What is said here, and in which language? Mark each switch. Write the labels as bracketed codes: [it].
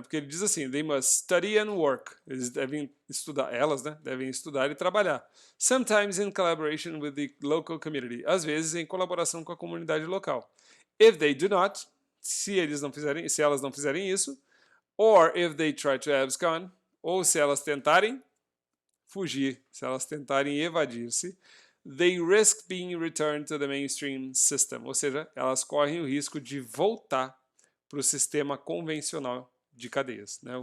[pt] Porque ele diz assim, [en] they must study and work. [pt] Eles devem estudar, elas, né? Devem estudar e trabalhar. [en] Sometimes in collaboration with the local community. [pt] Às vezes em colaboração com a comunidade local. [en] If they do not, [pt] se elas não fizerem isso, [en] or if they try to abscond, [pt] ou se elas tentarem fugir, se elas tentarem evadir-se, [en] they risk being returned to the mainstream system, [pt] ou seja, elas correm o risco de voltar para o sistema convencional de cadeias, né?